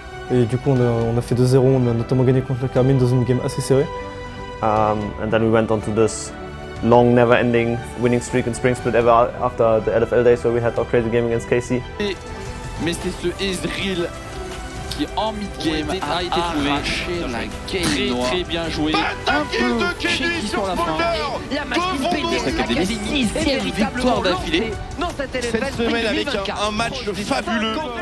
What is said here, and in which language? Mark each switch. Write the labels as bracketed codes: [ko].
[fr] Et du coup, on a fait 2-0, on a notamment gagné contre la Carmine dans une game assez serrée. [en] And then we went on to this long, never-ending winning streak in Spring Split ever after the LFL days where we had our crazy game against KC. [fr] Mais c'est ce Ezreal qui en mid-game a été trouvé. Très bien joué. Un peu shaky sur la fin. La machine BDS Academy, 6e victoire d'affilée. Cette semaine avec un match fabuleux.